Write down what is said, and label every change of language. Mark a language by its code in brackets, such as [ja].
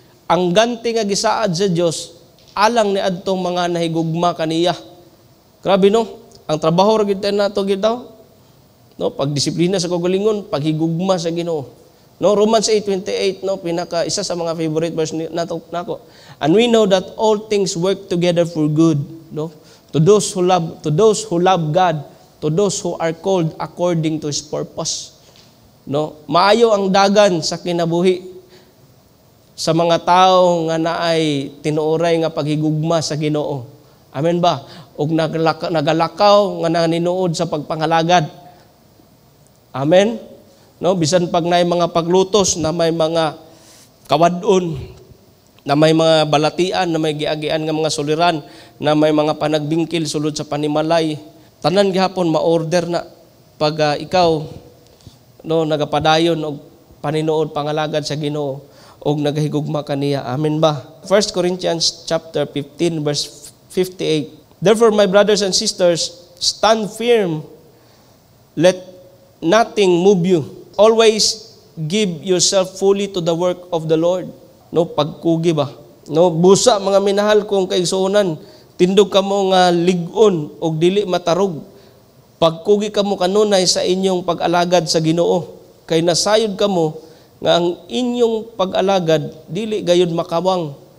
[ceb] Ang ganti nga gisaad sa Dios alang ni adtong mga nahigugma kaniya. Grabe, no? Ang trabaho ra gid nato gid daw, no, pagdisiplina sa kagalingon, paghigugma sa Ginoo. No, Romans 8:28, no, pinaka isa sa mga favorite verse nato nako. [en] And we know that all things work together for good, no, to those who love God, to those who are called according to His purpose. [ceb] No, maayo ang dagan sa kinabuhi sa mga tao nga naay tinuoray nga paghigugma sa Ginoo. Amen ba? Og nagalakaw nga naninuod sa pagpangalagad. Amen. No, bisan pag naay mga paglutos na may mga kawadon, na may mga balatian, na may giagian nga mga suliran, na may mga panagbingkil sulod sa panimalay, tanan gihapon ma-order na pag ikaw, no, nagapadayon og paninuod pangalagad sa Ginoo og nagahigugma kaniya. Amen ba? [en] 1 Corinthians chapter 15 verse 58. Therefore, my brothers and sisters, stand firm. Let nothing move you. Always give yourself fully to the work of the Lord. [ceb] No, pagkugi ba? No, busa mga minahal kong kaigsuonan, tindog kamo nga lig-on og dili matarog. Pagkugi kamo kanunay sa inyong pag-alagad sa Ginoo, kay nasayod kamo nga ang inyong pag-alagad dili gayud makawang.